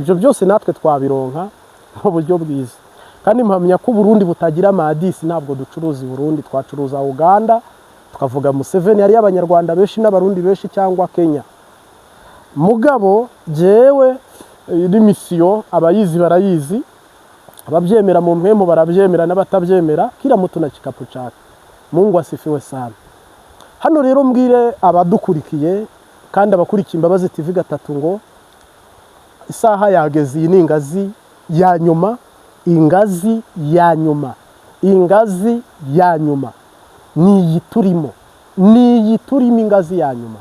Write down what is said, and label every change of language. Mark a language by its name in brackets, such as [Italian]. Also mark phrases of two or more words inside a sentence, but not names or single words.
[Kinyarwanda] Ibyo byose natwe twabironka mu buryo bwiza, kandi mpamya ko Burundi butagira amadisi. Ntabwo ducuruza i Burundi, twacuruza Uganda, tukavuga Museveni yari y'abanyarwanda benshi n'abarundi benshi, cyangwa Kenya. [Rundi] Mugabo jewe iri misiyo abayizi barayizi, ababyemera mu mpemu barabyemera, n'abatabyemera [Swahili] kila mutu na kikapu chake. Mungu asifiwe sana. [Kinyarwanda] Hano rero mbwire abadukurikiye kandi abakurikiye Imbabazi TV gatatu ngo isaha yageze. Iyi ni ingazi ya nyuma, ingazi ya nyuma, ingazi ya nyuma ni turimo, ingazi ya nyuma.